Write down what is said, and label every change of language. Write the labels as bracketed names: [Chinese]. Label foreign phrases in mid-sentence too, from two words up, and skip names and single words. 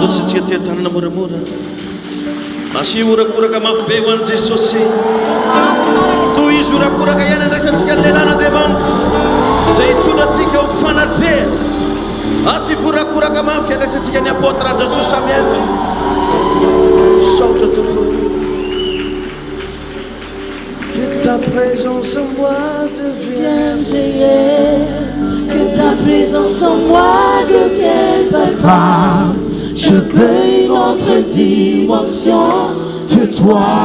[Malagasy] Dosa tsika tia tanana moramora. Asi urakuraka mafy be ho an'i Jesosy. Toy izy urakuraka ihany andraisantsika ny lehilahin'Andriamanitra izay hitondratsika ho fanajeha. Asi urakuraka mafy andraisantsika ny apôtre Jesosy Samuel. Saotra tokoa. [French] Que ta présence en moi devienne réelle. Que ta présence en moi devienne palpable. Je veux une autre dimension de toi.